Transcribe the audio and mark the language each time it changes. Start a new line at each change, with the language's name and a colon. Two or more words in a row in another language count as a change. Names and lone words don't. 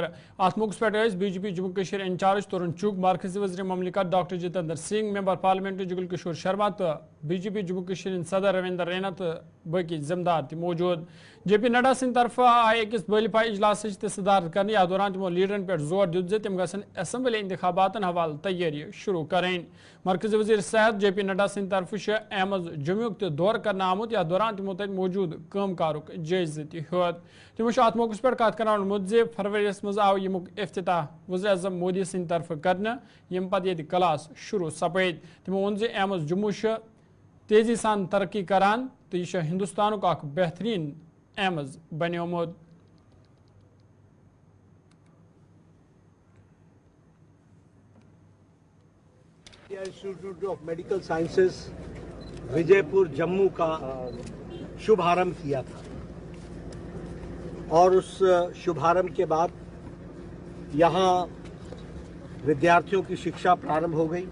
Kashmiri: अत मौके पे BJP जम्मू कश्मीर इंचार्ज तरुण चुग, मरकजी वज़ीर ममलिकत डॉक्टर जितेंद्र सिंह, मेंबर पार्लियामेंट जुगल किशोर शर्मा तो BJP जम्मू कश्मीर सदर रविंदर रैना तो बाकी जिम्मेदार मौजूद। JP नड्डा सिंह तरफ आए अकिस बलिफा इजलास सदारत करने या दौरान तमो लीडरन पे जोर दित जे तम गसन असम्बली इंतखाबातन हवाल तैयारी शुरू करें। मरकजी वज़ीर सेहत JP नड्डा सिंह तरफ एमज जम्मू तो दौर कर आमुत या दौरान तमो तक मौजूद कामकारुक जायज़ होत। तमो अत मौके पे कत कर फरवरीस मज आव यमुक इफ्तिताह वज़ीर आज़म मोदी सिंह तरफ कर यम पे ये क्लास शुरू सपद। तमो वोन एमज जम्मू तेजी सान तरक्की करान तो यह हिंदुस्तान का बेहतरीन एमज बनियोमुत।
Hindi: इंस्टीट्यूट ऑफ मेडिकल साइंसेस विजयपुर जम्मू का शुभारंभ किया था, और उस शुभारंभ के बाद यहाँ विद्यार्थियों की शिक्षा प्रारंभ हो गई।